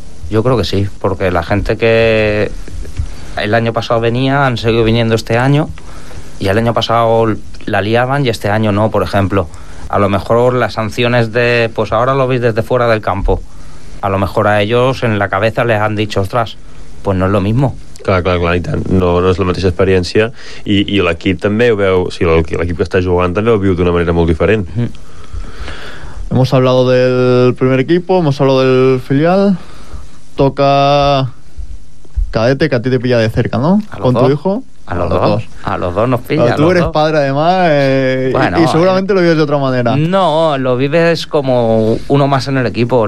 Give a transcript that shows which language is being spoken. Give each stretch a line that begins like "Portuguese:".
Catalan: Jo crec que sí,
Spanish: porque la gente que el año pasado venía han seguido viniendo este año, y el año pasado la liaban y este año no. Por ejemplo, a lo mejor las sanciones de, pues ahora lo veis desde fuera del campo, a lo mejor a ellos en la cabeza les han dicho, ostras, pues no es lo mismo.
Catalan: Clar, i tant, no és la mateixa experiència, i l'equip també ho veu, o sigui, l'equip que està jugant també ho viu d'una manera molt diferent.
Spanish: Hemos hablado del primer equipo, hemos hablado del filial, toca cadete, que a ti te pilla de cerca, ¿no? ¿Con dos? ¿Tu hijo? A los dos nos pilla. Pero tú eres padre además, bueno, y seguramente lo vives de otra manera. No, lo vives como uno más en el equipo.